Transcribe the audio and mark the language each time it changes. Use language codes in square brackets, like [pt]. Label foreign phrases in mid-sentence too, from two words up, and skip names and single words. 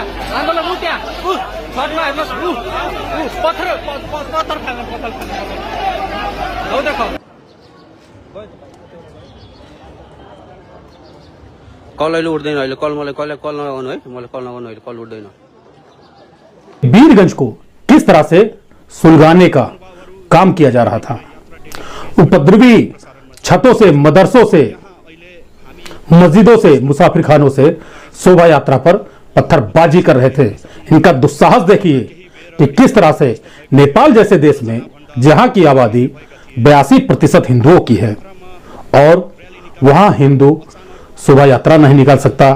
[ne] आन्दोलन उ त्यहाँ छतमा हेर्नुहोस्, पत्थर हौ देखो। कल अहिले उठ्दैन, अहिले कल मलाई कल नगर्नु है, मलाई कल नगर्नु, अहिले कल उठ्दैन। [hi] वीरगंज को किस तरह से सुलगाने का काम किया जा रहा था। उपद्रवी छतों से, मदरसों से, मस्जिदों से, मुसाफिर खानों से शोभा यात्रा पर पत्थरबाजी कर रहे थे। इनका दुस्साहस देखिए कि किस तरह से नेपाल जैसे देश में, जहां की आबादी 82% हिंदुओं की है, और वहां हिंदू शोभा यात्रा नहीं निकाल सकता।